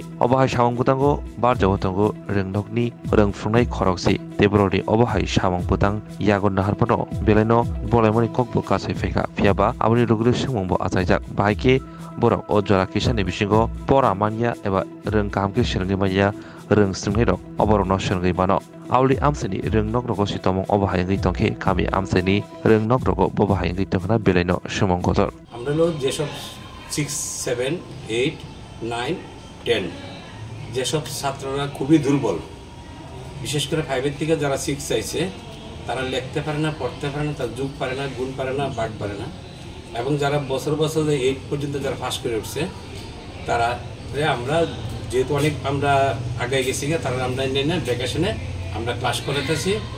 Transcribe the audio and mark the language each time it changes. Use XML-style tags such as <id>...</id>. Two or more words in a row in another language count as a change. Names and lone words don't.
<trp>Obahai samong butango barjago tongo rengnokni rengfrungnai khoroksi Tebrori obahai samong butang yagon naharpano belaino bolaimoni kokbo kasai feka phiaba aboni rugru singmongbo achaijak bahaike borok o jora kisani bisingo pora manya eba rengkamke sirngi manya rengstungnai rok oborokno sirngi mano Auli amsani rengnok rogo sitomong obahai ngai tongke kami amsani rengnok rogo bobahai ngai tongna belaino sumong gotor</trp> <bn>আমরা হলো যেসব 6, 7, 8, 9, 10 যেসব ছাত্ররা খুবই দুর্বল বিশেষ করে 5 এর থেকে যারা 6 চাইছে তারা লিখতে পারে না পড়তে পারে না তার যোগ পারে না গুণ পারে না ভাগ পারে না এবং যারা বছর 8 পর্যন্ত যারা পাস করে উঠছে তারা আমরা যেহেতু অনেক আমরা আগে গেছি তারা আমরা না ভ্যাকেশনে আমরা ক্লাস করাতেছি</bn>